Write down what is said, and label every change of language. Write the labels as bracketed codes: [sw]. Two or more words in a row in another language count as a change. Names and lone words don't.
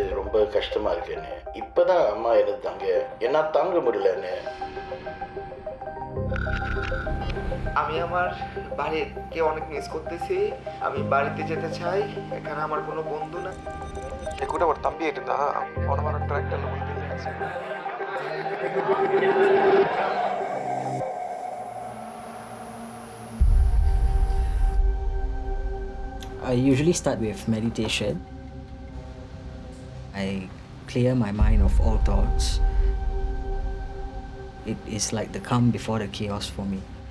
[ta] ரொம்ப கஷ்டமாக இருக்குன்னு. இப்போ தான் அம்மா இருந்தாங்க, என்ன தாங்க முடியலன்னு. [bn] আমি আমার বাড়িকে অনেক মিস করতেছি। আমি বাড়িতে যেতে চাই। এখানে আমার কোনো বন্ধু না। [ta] என் கூட ஒரு தம்பி இருந்தான். போன வாரம் டிராக்டர்ல விழுந்து ஆக்சிடென்ட். [en] I usually start with meditation. I clear my mind of all thoughts. It is like the calm before the chaos for me.